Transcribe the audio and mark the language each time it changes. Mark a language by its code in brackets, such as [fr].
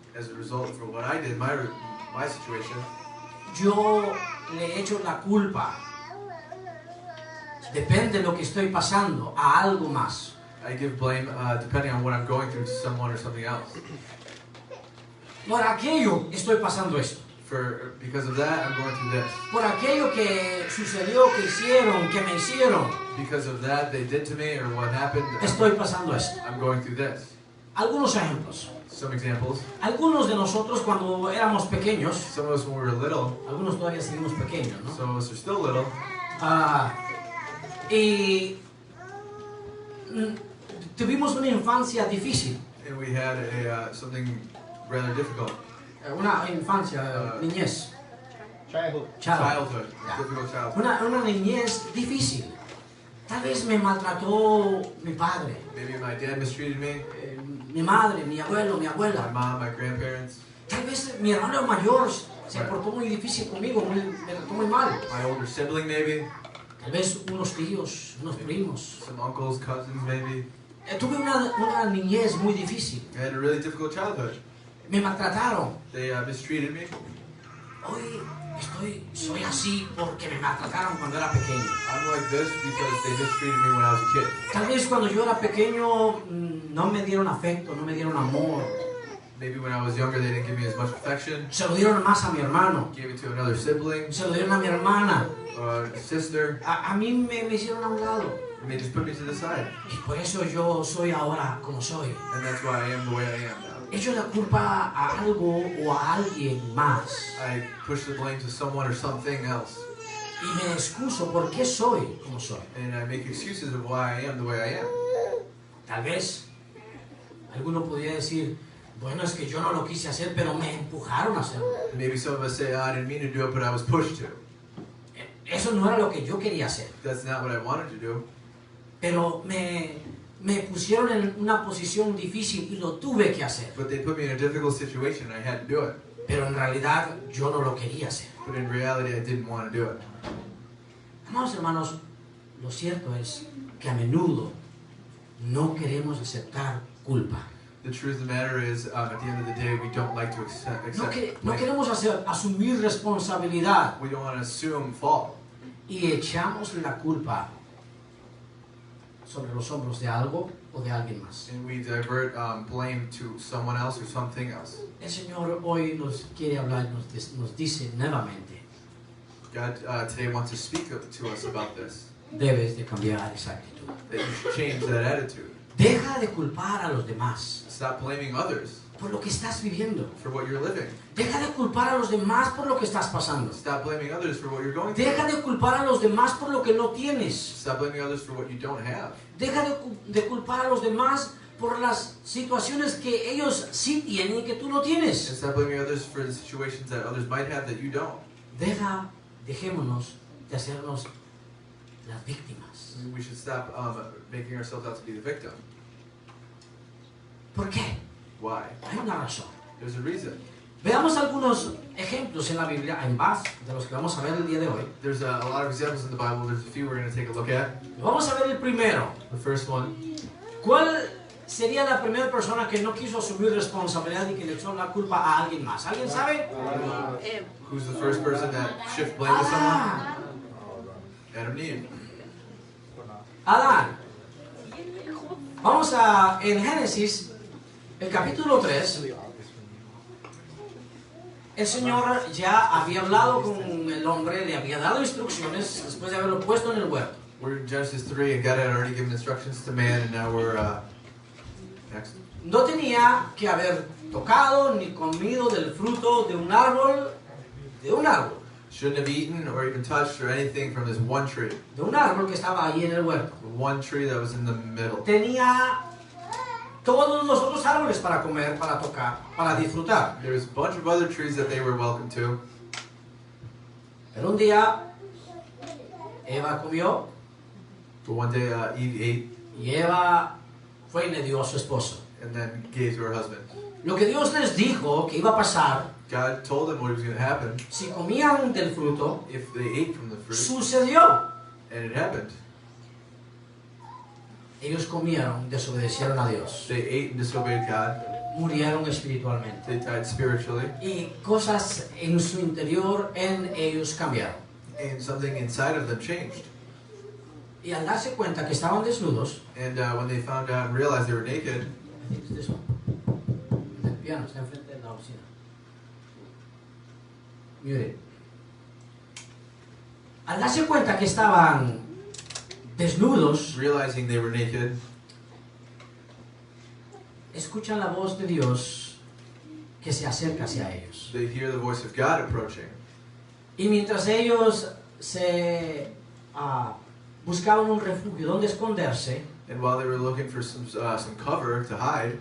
[en] as a result for what I did, my situation, [es] yo le echo la culpa, depende de lo que estoy pasando, a algo más. [en] I give blame depending on what I'm going through to someone or something else. [es] Por aquello estoy pasando esto. [en] Because of that, I'm going through this. [es] Por aquello que sucedió, que hicieron, que me hicieron, [en] Because of that, they did to me or what happened, [es] estoy pasando esto. [en] I'm going through this. [es] Algunos ejemplos. [en] Some examples. [es] Algunos de nosotros cuando éramos pequeños, [en] Some of us when we were little, [es] algunos todavía seguimos pequeños, ¿no? [en] some of us are still little, [es] Y tuvimos una infancia difícil, [en] and we had something rather difficult. [es] una infancia, niñez, [en] Childhood. Childhood. Yeah. Difficult childhood. [es] una niñez difícil. Tal vez me maltrató mi padre, [en] Maybe my dad mistreated me, [es] mi madre, mi abuelo, mi [en] my [es] abuela. [en] mom, my grandparents, [es] Tal vez mi hermano mayor se portó muy difícil conmigo, me trató muy mal. [en] my older sibling maybe, [es] Tal vez unos tíos, unos primos. [en] some uncles, cousins maybe. [es] Tuve una niñez muy difícil. [en] I had a really difficult childhood. [es] Me maltrataron. [en] They mistreated me. [es] Hoy soy así porque me maltrataron cuando era pequeño. [en] I'm like this because they mistreated me when I was a kid. [es] Tal vez cuando yo era pequeño no me dieron afecto, no me dieron amor. [en] Maybe when I was younger they didn't give me as much affection. [es] Se lo dieron más a mi hermano. [en] Gave it to another sibling, [es] Se lo dieron a mi hermana. [en] or a sister, [es] A mí me hicieron a un lado. [en] and they just put me to the side. [es] Y por eso yo soy ahora como soy. [en] And that's why I am the way I am now. [es] Echo la culpa a algo o a alguien más. [en] I push the blame to someone or something else. [es] Y me excuso por qué soy como soy. [en] And I make excuses of why I am the way I am. [es] Tal vez alguno podría decir, bueno, es que yo no lo quise hacer, pero me empujaron a hacerlo. [en] Maybe some of us say, oh, I didn't mean to do it, but I was pushed to. [es] Eso no era lo que yo quería hacer. [en] That's not what I wanted to do. [es] Pero me pusieron en una posición difícil y lo tuve que hacer. [en] But they put me in a difficult situation and I had to do it. [es] Pero en realidad yo no lo quería hacer. [en] But in reality, I didn't want to do it. [es] Amados hermanos, lo cierto es que a menudo no queremos aceptar culpa. [en] The truth of the matter is, at the end of the day, we don't like to accept [es] No [en] blame. [es] queremos asumir responsabilidad [en] We don't want to assume fault. [es] y echamos la culpa sobre los hombros de algo o de alguien más. [en] And we divert blame to someone else or something else. [es] El Señor hoy nos quiere hablar, nos dice nuevamente, [en] God today wants to speak to us about this. [es] debes de cambiar esa actitud. [en] That you should change that attitude. [es] Deja de culpar a los demás [en] Stop blaming others [es] por lo que estás viviendo. [en] for what you're living. [es] Deja de culpar a los demás por lo que estás pasando. [en] Stop blaming others for what you're going through. [es] Deja de culpar a los demás por lo que no tienes. [en] Stop blaming others for what you don't have. [es] Deja de culpar a los demás por las situaciones que ellos sí tienen y que tú no [en] And [es] tienes. [en] stop blaming others for the situations that others might have that you don't. [es] Dejémonos de hacernos las víctimas. [en] We should stop making ourselves out to be the victim. [es] ¿Por qué? [en] Why? [es] Hay una razón. [en] There's a reason. [es] Veamos algunos ejemplos en la Biblia, en más de los que vamos a ver el día de hoy. [en] There's a lot of examples in the Bible. There's a few we're going to take a look at. [es] Vamos a ver el primero. [en] The first one, [es] ¿Cuál sería la primera persona que no quiso asumir responsabilidad y que le echó la culpa a alguien más? ¿Alguien sabe? [en] Who's the first person that shift blame to someone? [es] Adán. [en] Adam and Eve. [es] Adán. Vamos a, en Génesis, el capítulo 3, el Señor ya había hablado con el hombre, le había dado instrucciones después de haberlo puesto en el huerto. [en] We're in Genesis 3, and God had already given instructions to man, and now we're next. [es] No tenía que haber tocado ni comido del fruto de un árbol, [en] Shouldn't have eaten or even touched or anything from this one tree. [es] de un árbol que estaba ahí en el huerto. [en] The one tree that was in the middle. [es] Tenía todos los otros árboles para comer, para tocar, para disfrutar. [en] There was a bunch of other trees that they were welcome to. [es] Pero un día, Eva comió [en] But one day Eve ate [es] y Eva fue y le dio a su esposo. [en] and then gave to her husband. [es] Lo que Dios les dijo que iba a pasar [en] God told them what was going to happen [es] si comían del fruto, [en] if they ate from the fruit, [es] sucedió. [en] and it happened. [es] Ellos comieron, desobedecieron a Dios, [en] They ate and disobeyed God. [es] murieron espiritualmente. [en] They died spiritually, [es] Y cosas en su interior, en ellos cambiaron. [en] and something inside of them changed. [es] Y al darse cuenta que estaban desnudos, [en] And when they found out and realized they were naked, [es] el piano está enfrente de la oficina. Mire. Al darse cuenta que estaban desnudos, [en] realizing they were naked, [es] escuchan la voz de Dios que se acerca hacia ellos. [en] they hear the voice of God approaching. [es] Y mientras ellos se buscaban un refugio donde esconderse, [en] And while they were looking for some cover to hide,